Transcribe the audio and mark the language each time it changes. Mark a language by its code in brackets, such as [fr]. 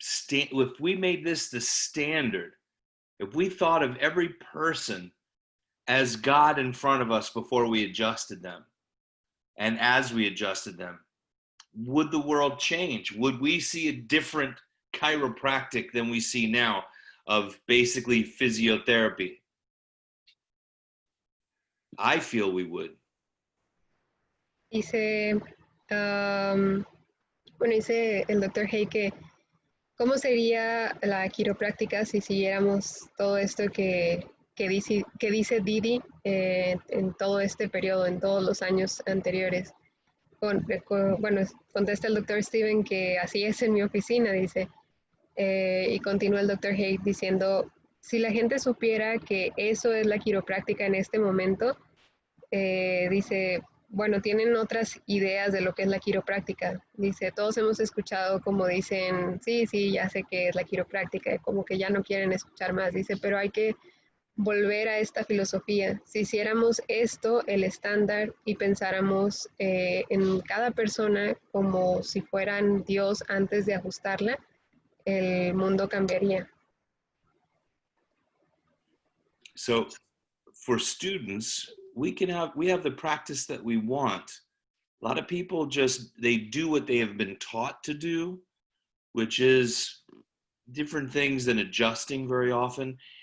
[en] if we made this the standard, if we thought of every person as God in front of us before we adjusted them, and as we adjusted them, would the world change? Would we see a different chiropractic than we see now of basically physiotherapy? I feel we would. [es] Dice, bueno, dice el doctor Haig que cómo sería la quiropráctica si siguiéramos todo esto que dice Didi en todo este periodo, en todos los años anteriores. Bueno, contesta el doctor Steven que así es en mi oficina, dice. Y continúa el doctor Haig diciendo, si la gente supiera que eso es la quiropráctica en este momento, dice, bueno, tienen otras ideas de lo que es la quiropráctica. Dice, todos hemos escuchado como dicen, sí, ya sé que es la quiropráctica, como que ya no quieren escuchar más. Dice, pero hay que volver a esta filosofía. Si hiciéramos esto, el estándar, y pensáramos en cada persona como si fueran Dios antes de ajustarla, el mundo cambiaría. [en] So for students, we have the practice that we want. A lot of people they do what they have been taught to do, which is different things than adjusting very often.